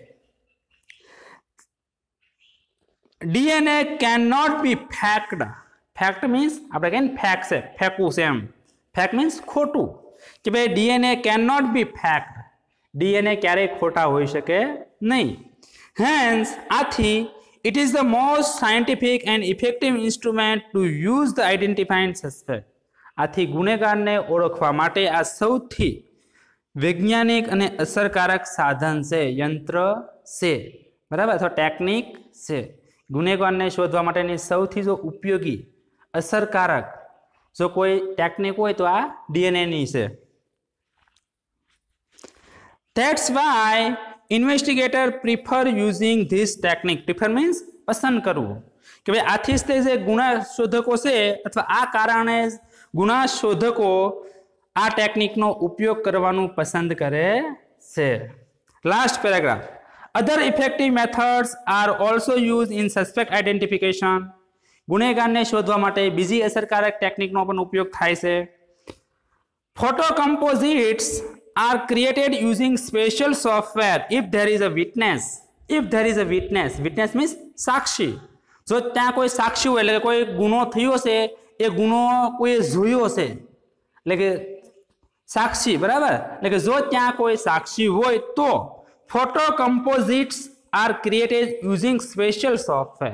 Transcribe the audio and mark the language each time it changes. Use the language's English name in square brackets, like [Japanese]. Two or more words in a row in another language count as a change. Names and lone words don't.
[English] DNA can not be faked. fact means [Gujarati] આપણે કહીએ ને ફેક્ટ છે, ફેંકવું છે એમ. [English] fact means [Gujarati] ખોટું. કે ભાઈ [English] DNA can not be faked. [Gujarati] ડીએનએ ક્યારેય ખોટા હોઈ શકે નહીં. [English] હેન્સ આથી it is the most scientific and effective instrument to use the identifying suspect. [Gujarati] આથી ગુનેગારને ઓળખવા માટે આ સૌથી વૈજ્ઞાનિક અને અસરકારક સાધન છે, યંત્ર છે. બરાબર. અથવા ટેકનિક છે. ગુનેગારને શોધવા માટેની સૌથી જો ઉપયોગી અસરકારક જો કોઈ ટેકનિક હોય તો આ ડીએનએની છે. [English] That's why investigator prefer using this technique. Prefer means [Gujarati] પસંદ કરવું. કે ભાઈ આથી જ તે જે ગુના શોધકો છે અથવા આ કારણે ગુના શોધકો આ ટેકનિકનો ઉપયોગ કરવાનું પસંદ કરે છે. [English] last paragraph. Other effective methods are also used in suspect identification. [Gujarati] ગુનેગારને શોધવા માટે બીજી અસરકારક ટેકનિકનો પણ ઉપયોગ થાય છે. [English] Photo composites are created using special software if there is a witness. If there is a witness. Witness means સાક્ષી. [Gujarati] જો ત્યાં કોઈ સાક્ષી હોય એટલે કોઈ ગુનો થયો છે, એ ગુનો કોઈ જોયો છે, એટલે કે સાક્ષી. બરાબર. એટલે કે જો ત્યાં કોઈ સાક્ષી હોય તો [English] photo composites are created using special software.